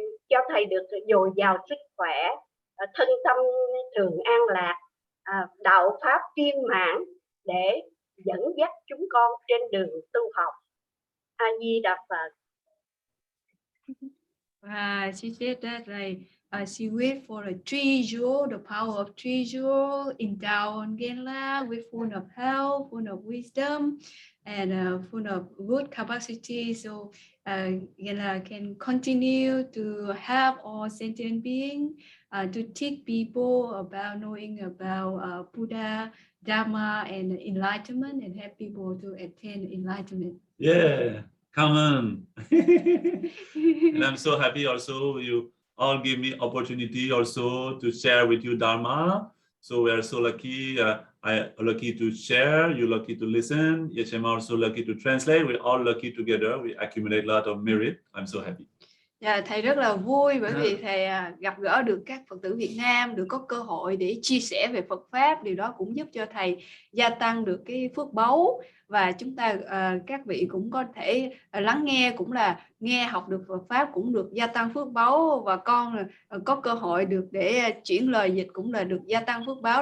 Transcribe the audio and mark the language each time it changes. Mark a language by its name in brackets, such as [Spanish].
[Vietnamese] cho thầy được dồi dào sức khỏe, thân tâm thường an lạc, đạo pháp viên mãn để dẫn dắt chúng con trên đường tu học. A Di Đà Phật. [English] She said that she wait for a treasure, the power of treasure, endowed on Genla with full of health, full of wisdom, and full of good capacity. So Genla can continue to help all sentient beings to teach people about knowing about Buddha, Dharma, and enlightenment, and help people to attain enlightenment. Yeah, come on. And I'm so happy also you all give me opportunity also to share with you Dharma. So we are so lucky. I lucky to share, you lucky to listen. Yes, I'm also lucky to translate. We're all lucky together. We accumulate a lot of merit. I'm so happy. [Vietnamese] Dạ, thầy rất là vui bởi vì thầy gặp gỡ được các Phật tử Việt Nam, được có cơ hội để chia sẻ về Phật Pháp. Điều đó cũng giúp cho thầy gia tăng được cái phước báu, và chúng ta các vị cũng có thể lắng nghe, cũng là nghe học được Phật Pháp, cũng được gia tăng phước báu, và con có cơ hội được để chuyển lời dịch cũng là được gia tăng phước báu.